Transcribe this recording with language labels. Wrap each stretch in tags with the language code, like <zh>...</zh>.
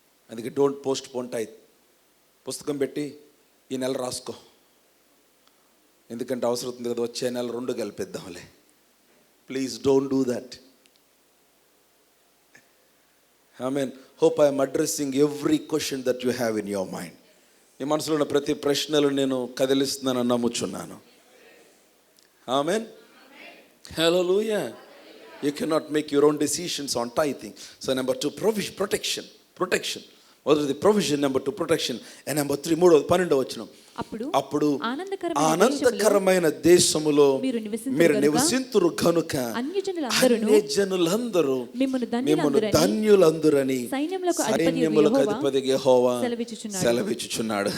<te>అందుకే</te> <en>Don't postpone tithe.</en> <te>పుస్తకం పెట్టి ఈ నెల రాసుకో, ఎందుకంటే అవసరం ఉంది కదా, వచ్చే నెల 2 కలిపిద్దాంలే.</te> <en>Please don't do that. ఆమేన్. Hope I'm addressing every question that you have in your mind.</en> <te>నీ మనసులో ఉన్న ప్రతి ప్రశ్నలు నేను కదిలిస్తున్నానని నమ్ముచున్నాను. ఆమేన్. హల్లెలూయా.</te> <en>You cannot make your own decisions on tithing. So number 2, protection. మొదటిది provision, number 2 protection, and number 3</en> <te>12వ వచనం. అప్పుడు ఆనందకరమైన దేశములో మీరు నివసింతురు గనుక అన్యజనులందరూ మిమ్మును ధన్యులందురని సైన్యములకు అధిపతి యెహోవా సెలవిచ్చుచున్నాడు.</te>